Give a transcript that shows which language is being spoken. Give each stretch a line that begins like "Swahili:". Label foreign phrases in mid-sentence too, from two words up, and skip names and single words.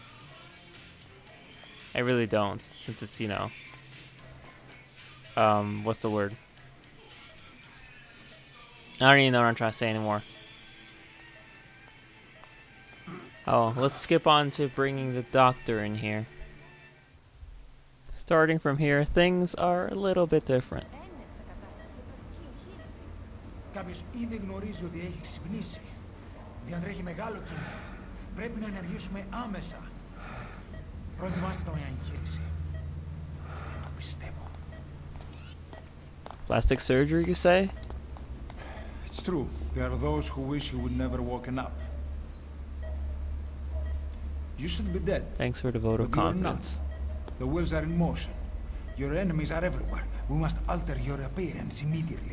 English: I really don't, since it's, you know, what's the word? I don't even know what I'm trying to say anymore. Oh, let's skip on to bringing the doctor in here. Starting from here, things are a little bit different.
Greek: Κάποιος ήδη γνωρίζει ότι έχει ξυπνήσει. Διατρέχει μεγάλο κίνημα. Πρέπει να ενεργήσουμε άμεσα. Προετοιμάστε τον για εγχείρηση. Δεν το πιστεύω.
English: Plastic surgery, you say? It's true. There are those who wish he would never woken up. You should be dead. Thanks for the vote of But you're confidence. not. The wheels are in motion. Your enemies are everywhere. We must alter your appearance immediately.